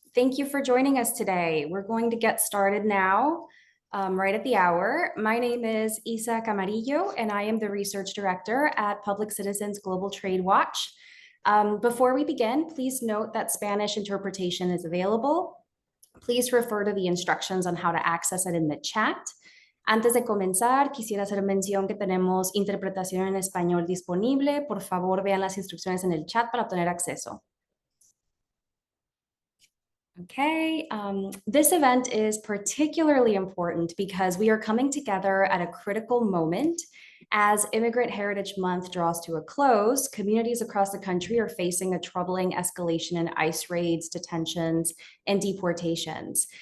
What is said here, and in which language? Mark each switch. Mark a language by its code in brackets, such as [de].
[en] Thank you for joining us today. We're going to get started now, right at the hour. My name is Isa Camarillo, and I am the Research Director at Public Citizens Global Trade Watch. Before we begin, please note that Spanish interpretation is available. Please refer to the instructions on how to access it in the chat. [es] Antes de comenzar, quisiera hacer mención que tenemos interpretación en español disponible. Por favor, vean las instrucciones en el chat para obtener acceso. [en] Okay, this event is particularly important because we are coming together at a critical moment. As Immigrant Heritage Month draws to a close, communities across the country are facing a troubling escalation in ICE raids, detentions, and deportations.